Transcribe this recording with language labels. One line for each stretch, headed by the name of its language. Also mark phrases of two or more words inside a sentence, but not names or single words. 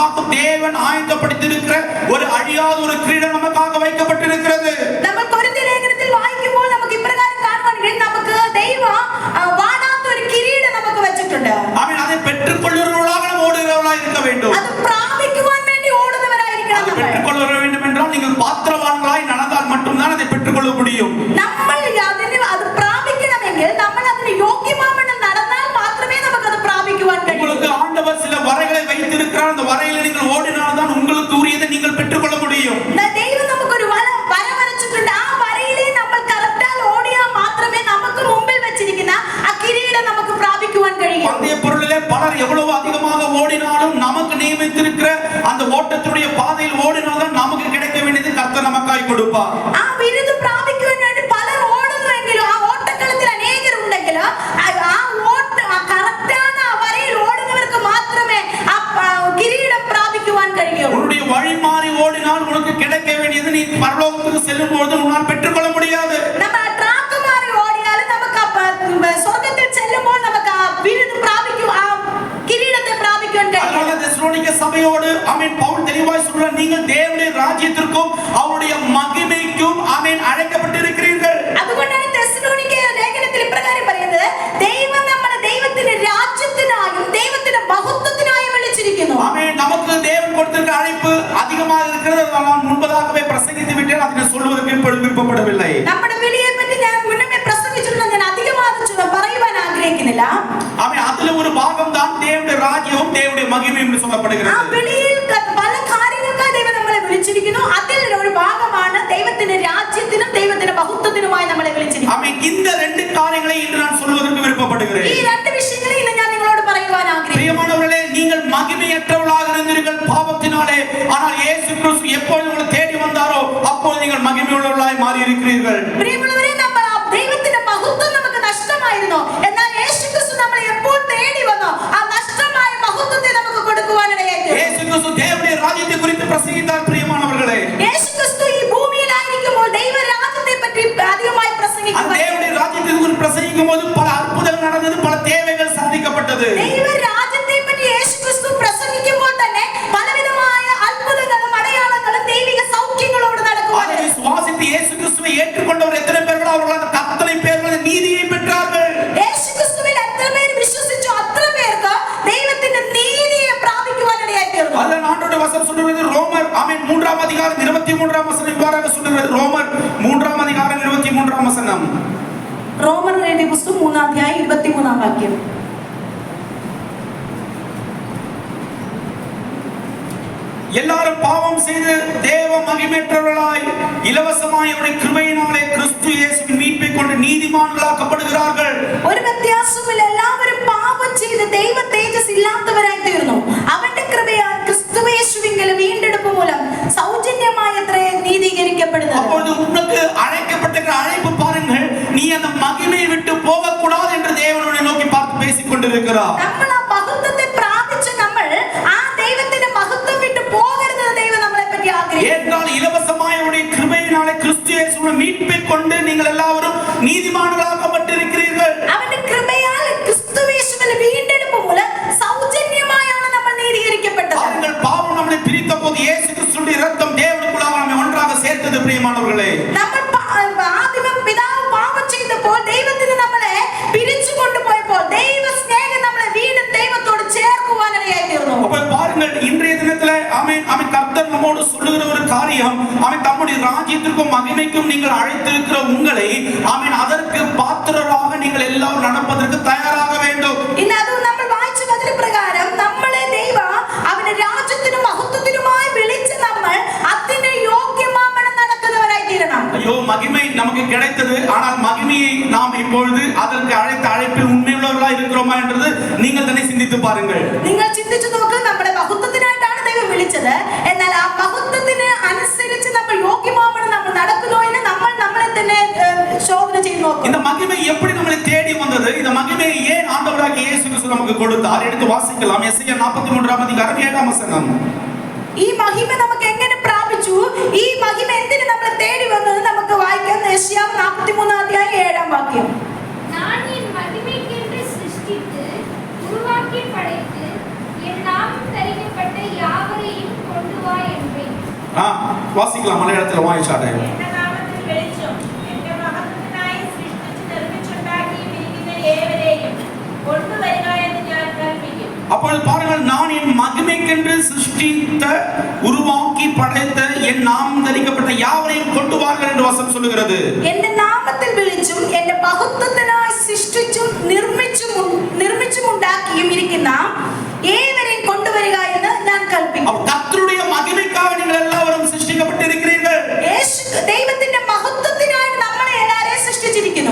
Tamil: தேவன் ஆயத்தப்படுத்தியிருக்கிற ஒரு அழியாத ஒரு கிரீடம் நமக்காக வைக்கப்பட்டிருக்கிறது.
Malayalam: நம்ம கொரிந்தியர் ലേഖനത്തിൽ വായിക്കുമ്പോൾ നമുക്ക് ഇപ്രകാരം കാണുവാൻ കഴിയും, നമുക്ക് ദൈവം വാടാത്ത ഒരു കിരീടം നമുക്ക് വെച്ചിട്ടുണ്ട്. ആമേൻ.
Tamil: அதை பெற்றுக்கொள்ளுகிறவர்களாக நாம் ஓடுகிறவர்களாக இருக்க வேண்டும்.
Malayalam: അത് പ്രാപിക്കുവാൻ വേണ്ടി ഓടുന്നവരായിരിക്കണം.
Tamil: அதை பெற்றுக்கொள்ள வேண்டும் என்றால் நீங்கள் பாத்திரவான்களாய் நடந்தால் மட்டும்தான் அதை பெற்றுக்கொள்ள முடியும்.
Malayalam: നമ്മൾ അത് പ്രാപിക്കണമെങ്കിൽ നമ്മൾ അതിന് യോഗ്യമാവണ്ണം നടന്നാൽ മാത്രമേ നമുക്ക് അത് പ്രാപിക്കുവാൻ കഴിയൂ.
Tamil: உங்களுக்கு ஆண்டவர் சில வரைகளை வைத்திருக்கிறார். அந்த வரையில நீங்கள் ஓடினால் தான் உங்களுக்கு உரியதை நீங்கள் பெற்றுக்கொள்ள முடியும்.
Malayalam: ദൈവം നമുക്കൊരു വര വരച്ചിട്ടുണ്ട്. ആ വരയിലെ നമ്മൾ കറക്റ്റാൽ ഓടിയാൽ മാത്രമേ നമുക്ക് മുമ്പിൽ വെച്ചിരിക്കുന്ന ആ കിരീടം നമുക്ക് പ്രാപിക്കുവാൻ കഴിയൂ.
Tamil: பந்தய பொருளிலே பலர் எவ்வளவு அதிகமாக ஓடினாலும் நமக்கு நியமித்திருக்கிற அந்த ஓட்டத்துடைய பாதையில் ஓடினால் தான் நமக்கு கிடைக்க வேண்டியது கர்த்தர் நமக்காய் கொடுப்பார்.
Malayalam: ആ ബിരുദം പ്രാപിക്കുവാൻ വേണ്ടി പലർ ഓടുന്നുവെങ്കിലും ആ ഓട്ടക്കളത്തിൽ അനേകരുണ്ടെങ്കിലും ആ ഓട്ട കറക്റ്റാன ആ വരയിൽ ഓടുന്നവർക്ക് മാത്രമേ ആ കിരീടം പ്രാപിക്കുവാൻ കഴിയൂ.
Tamil: உன்னுடைய வழி மாறி ஓடினால் உனக்கு கிடைக்க வேண்டியது நீ பரலோகத்துக்கு செல்லும் பொழுது உன்னால் பெற்றுக்கொள்ள முடியாது.
Malayalam: நம்ம ട്രാക്ക് മാറി ഓടിയാലും നമുക്ക് സ്വർഗ്ഗത്തിൽ ചെല്ലുമ്പോൾ നമുക്ക് ആ ബിരുദം പ്രാപിക്കും, ആ കിരീടത്തെ പ്രാപിക്കാൻ കഴിയും.
Tamil: அதனால தெசலோனிக்க சபையோடு ஆமென் பவுல் தெளிவாய் சொல்றார், நீங்கள் தேவனுடைய ராஜ்யத்திற்கும் அவருடைய மகிமைக்கும் ஆமென் அழைக்கப்பட்டிருக்கிறீர்கள்.
Malayalam: അതുകൊണ്ടാണ് തെസ്സലോനിക്ക ലേഖനത്തിൽ ഇപ്രകാരം പറയുന്നത്, ദൈവം നമ്മളെ ദൈവത്തിന്റെ രാജ്യത്തിനായും ദൈവത്തിന്റെ മഹത്വത്തിനായും വിളിച്ചിരിക്കുന്നു.
Tamil: ஆமென். நமக்கு தேவன் கொடுத்திருக்கிற அழைப்பு அதிகமாக இருக்கிறது. நான் முன்பதாகவே பிரசங்கித்து விட்டேன். அதை சொல்வதற்கு இப்பொழுது விருப்பப்படவில்லை.
Malayalam: നമ്മുടെ വിളിയെ പറ്റി ഞാൻ മുന്നമേ പ്രസംഗിച്ചിട്ടുണ്ട്. ഞാൻ അധികമായി പറയുവാൻ ആഗ്രഹിക്കുന്നില്ല.
Tamil: ஆமென். அதுல ஒரு பாகம் தான் தேவனுடைய ராஜ்யமும் தேவனுடைய மகிமையும் என்று
Malayalam: ആ
Tamil: சொல்லப்படுகிறது.
Malayalam: വിളിയിൽ പല കാര്യങ്ങൾക്കായി ദൈവം നമ്മളെ വിളിച്ചിരിക്കുന്നു. അതിൽ ഒരു ഭാഗമാണ് ദൈവത്തിന്റെ രാജ്യത്തിനും ദൈവത്തിന്റെ മഹത്വത്തിനുമായി നമ്മളെ വിളിച്ചിരിക്കുന്നു.
Tamil: ஆமென். இந்த ரெண்டு காரியங்களை இன்று நான் சொல்வதற்கு விருப்பப்படுகிறேன்.
Malayalam: ഈ രണ്ട് വിഷയങ്ങളെ ഇന്ന് ഞാൻ നിങ്ങളോട് പറയുവാൻ ആഗ്രഹിക്കുന്നു.
Tamil: பிரியமானவர்களே, நீங்கள் மகிமையற்றவர்களாக இருந்தீர்கள் பாவத்தினாலே. ஆனால் இயேசு கிறிஸ்து எப்பொழுது உங்களை தேடி வந்தாரோ அப்பொழுது நீங்கள் மகிமையுள்ளவர்களாய் மாறி இருக்கிறீர்கள்.
Malayalam: പ്രിയമുള്ളവരെ, നമ്മൾ ആ ദൈവത്തിന്റെ മഹത്വം നമുക്ക് നഷ്ടമായിരുന്നു. എന്നാൽ യേശുക്രിസ്തു നമ്മളെ എപ്പോൾ തേടി വന്നോ ആ നഷ്ടമായ മഹത്വത്തെ നമുക്ക് കൊടുക്കുവാനിടയായി.
Tamil: இயேசு கிறிஸ்து தேவனுடைய ராஜ்யத்தை குறித்து பிரசங்கித்தார். பிரியமானவர்களே,
Malayalam: യേശുക്രിസ്തു ഈ ഭൂമിയിലായിരിക്കുമ്പോൾ ദൈവരാജ്യത്തെ പറ്റി അധികമായി
Tamil: அந்த
Malayalam: പ്രസംഗിക്കുന്നു.
Tamil: தேவனுடைய ராஜ்யத்தை குறித்து பிரசங்கிக்கும் போது பல அற்புதங்கள் நடந்தது, பல தேவைகள் சந்திக்கப்பட்டது.
Malayalam: ദൈവരാജ്യത്തെ പറ്റി യേശുക്രിസ്തു പ്രസംഗിക്കുമ്പോൾ തന്നെ പലവിധമായ അത്ഭുതങ്ങളും അടയാളങ്ങളും ദൈവിക സൗഖ്യങ്ങളോട് നടക്കുവാൻ.
Tamil: அதை விசுவாசித்து இயேசு கிறிஸ்துவை ஏற்றுக்கொண்டவர் எத்தனை பேர்கள் அவர்கள் அந்த அத்தனை பேர்கள் நீதியை பெற்றார்கள்.
Malayalam: യേശുക്രിസ്തുവിൽ എത്ര പേര് വിശ്വസിച്ചു അത്ര പേർക്ക് ദൈവത്തിന്റെ നീതിയെ പ്രാപിക്കുവാനിടയായി തീർന്നു.
Tamil: அதன் ஆண்டோட வசனம் சொல்றது ரோமர் ஆமென் 3ஆம் அதிகாரம் 23ஆம் வசனம் இவ்வாறாக சொல்கிறது. ரோமர் 3ஆம் அதிகாரம் 23ஆம் வசனம்.
Malayalam: റോമർ എഴുതിയ പുസ്തകം 3-ാം അധ്യായം 23-ാം വാക്യം.
Tamil: எல்லாரும் பாவம் செய்து தேவ மகிமையற்றவர்களாய் இலவசமாய் அவருடைய கிருபையினாலே கிறிஸ்து இயேசுவின் மீட்பை கொண்டு நீதிமான்களாக்கப்படுகிறார்கள்.
Malayalam: ഒരു വ്യത്യാസവുമില്ല, എല്ലാവരും പാപം ചെയ്ത് ദൈവ തേജസ് ഇല്ലാത്തവരായി തീർന്നു. അവന്റെ കൃപയാൽ ക്രിസ്തുയേശുവിങ്കൽ വീണ്ടെടുപ്പ് മൂലം സൗജന്യമായി അത്രേ നീതീകരിക്കപ്പെടുന്നത്.
Tamil: அப்பொழுது உனக்கு அழைக்கப்பட்டிருக்கிற அழைப்பு பாருங்கள், நீ அந்த மகிமையை விட்டு போக கூடாது என்று தேவனை நோக்கி பார்த்து பேசிக் கொண்டிருக்கிறார்.
Malayalam: നമ്മൾ ആ മഹത്വത്തെ പ്രാപിച്ച് നമ്മൾ ആ ദൈവത്തിന്റെ മഹത്വം വിട്ട് പോകരുതെന്ന് ദൈവം നമ്മളെ പറ്റി ആഗ്രഹിക്കുന്നു.
Tamil: ஏனென்றால் இலவசமாய் அவருடைய கிருபையினாலே கிறிஸ்து இயேசுவின் மீட்பை கொண்டு நீங்கள் எல்லாரும் நீதிமான்களாக்கப்பட்டிருக்கிறீர்கள்.
Malayalam: അവന്റെ കൃപയാൽ ക്രിസ്തുയേശുവിൽ വീണ്ടെടുപ്പ് മൂലം സൗജന്യമായാണ് നമ്മൾ നീതീകരിക്കപ്പെട്ടത്.
Tamil: பாருங்கள், பாவம் நம்மை பிரித்த போது இயேசு கிறிஸ்துவின் இரத்தம் தேவனுக்குள்ளாக நம்மை ஒன்றாக சேர்த்தது. பிரியமானவர்களே,
Malayalam: നമ്മൾ ആദ്യം പിതാവ് പാപം ചെയ്തപ്പോൾ ദൈവത്തിന് നമ്മളെ പിരിച്ചു കൊണ്ടുപോയപ്പോൾ ദൈവ സ്നേഹം നമ്മളെ വീണ്ടും ദൈവത്തോട് ചേർക്കുവാനിടയായി തീർന്നു.
Tamil: അപ്പോൾ பாருங்கள், இன்றைய தினத்திலே ஆமென் கர்த்தர் நம்மோடு சொல்லுகிற ஒரு காரியம், ஆமென் தம்முடைய ராஜ்யத்திற்கும் மகிமைக்கும் நீங்கள் அழைத்திருக்கிற உங்களை ஆமென் அதற்கு பாத்திரராக நீங்கள் எல்லாரும் நடப்பதற்கு தயாராக வேண்டும்.
Malayalam: ഇന്ന് അത് നമ്മൾ വായിച്ച വചന പ്രകാരം നമ്മളെ ദൈവം അവന്റെ രാജ്യത്തിനും മഹത്വത്തിനുമായി വിളിച്ച് നമ്മൾ അതിന് യോഗ്യമാവണ്ണം നടക്കുന്നവരായി തീരണം.
Tamil: ஐயோ, மகிமை நமக்கு கிடைத்தது, ஆனால் மகிமையை நாம் இப்பொழுது அதற்கு அழைத்த அழைப்பில் உண்மையுள்ளவர்களாக இருக்கிறோமா என்றது நீங்கள் തന്നെ சிந்தித்து பாருங்கள்.
Malayalam: നിങ്ങൾ ചിന്തിച്ചു നോക്ക്, നമ്മളെ മഹത്വത്തിനായിട്ടാണ് ദൈവം വിളിച്ചത്. എന്നാൽ ആ മഹത്വത്തിന് അനുസരിച്ച് നമ്മൾ യോഗ്യമാവണ്ണം നമ്മൾ നടക്കുന്നോ എന്ന് നമ്മൾ നമ്മളെ തന്നെ ശോധന ചെയ്തു നോക്കും.
Tamil: இந்த மகிமை எப்படி நம்மளை தேடி வந்தது? இந்த மகிமையை ஏன் ஆண்டவராகிய இயேசு கிறிஸ்து நமக்கு கொடுத்தார்? எடுத்து வாசிக்கலாம். எஸ்ஐயா 43ஆம் அதிகாரம் 7ஆம் வசனம்.
Malayalam: ഈ മഹിമ നമുക്ക് എങ്ങനെ പ്രാപിച്ചു, ഈ മഹിമ എന്തിനു നമ്മളെ തേടി വന്നത് നമുക്ക് വായിക്കാം. യെശയ്യാ 43-ാം അധ്യായം 7-ാം വാക്യം.
Tamil: நான் என் மகிமைக்கென்று சிருஷ்டித்து உருவாக்கி படைத்து என் நாமம் தரிக்கப்பட்ட யாவரையும்
Malayalam: വാസിக்கலாம் മലയാളത്തിൽ വായിച്ചാട്ടെ. എന്റെ നാമത്തിൽ വിളിച്ചും എന്റെ മഹത്വത്തിനായി സൃഷ്ടിച്ചു നിർമ്മിച്ചുണ്ടാക്കിയിരിക്കുന്ന ഏവരെയും കൊണ്ടുവരിക എന്ന് ഞാൻ കൽപ്പിക്കും.
Tamil: അപ്പോൾ பாருங்கள், நான் என் மகிமைக்கென்று சிருஷ்டித்த உருவாக்கி படைத்த என் நாமம் தரிக்கப்பட்ட யாவரையும் கொண்டு வாருங்கள் என்று வசனம் சொல்லுகிறது.
Malayalam: എന്റെ നാമത്തിൽ വിളിച്ചും എന്റെ മഹത്വത്തിനായി സൃഷ്ടിച്ചും നിർമ്മിച്ചും ഉണ്ടാക്കിയും ഇരിക്കുന്ന ഏവരെയും കൊണ്ടുവരിക എന്ന് ഞാൻ കൽപ്പിക്കും. കർത്തരുടെ മഹിമയ്ക്കായി നിങ്ങൾ എല്ലാവരും സൃഷ്ടിക്കപ്പെട്ടിരിக்கிறீர்கள். ദൈവത്തിന്റെ മഹത്വത്തിനായി നമ്മളെ എല്ലാവരെയും സൃഷ്ടിച്ചിരിക്കുന്നു.